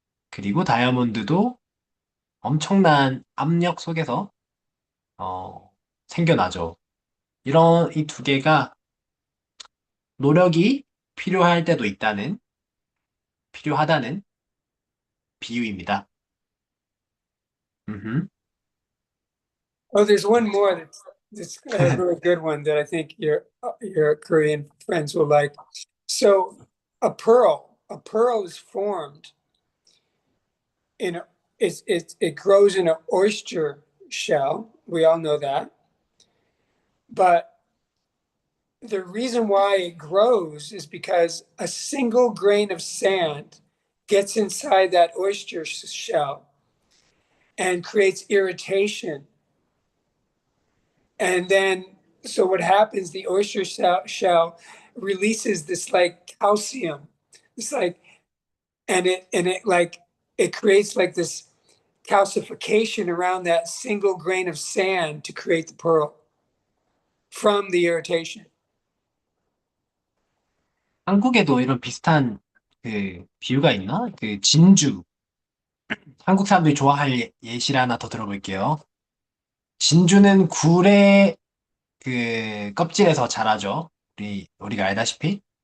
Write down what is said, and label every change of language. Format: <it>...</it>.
<ko>그리고 다이아몬드도 엄청난 압력 속에서 어, 생겨나죠. 이런 이 두 개가 노력이 필요할 때도 있다는 필요하다는 비유입니다. 음흠.</ko> <en>Oh, there's one more that's a really good one that I think your Korean friends will like. So a pearl is formed in it grows in an oyster shell. We all know that. But the reason why it grows is because a single grain of sand gets inside that oyster shell and creates irritation. And then, so what happens, the oyster shell releases this like calcium. It's like, and it like, it creates like this calcification around that single grain of sand to create the pearl from the irritation.</en> <ko>한국에도 이런 비슷한 그 비유가 있나? 그 진주. 한국 사람들이 좋아할 예시를 하나 더 들어볼게요. 진주는 굴의 그 껍질에서 자라죠. 우리가 알다시피.</ko>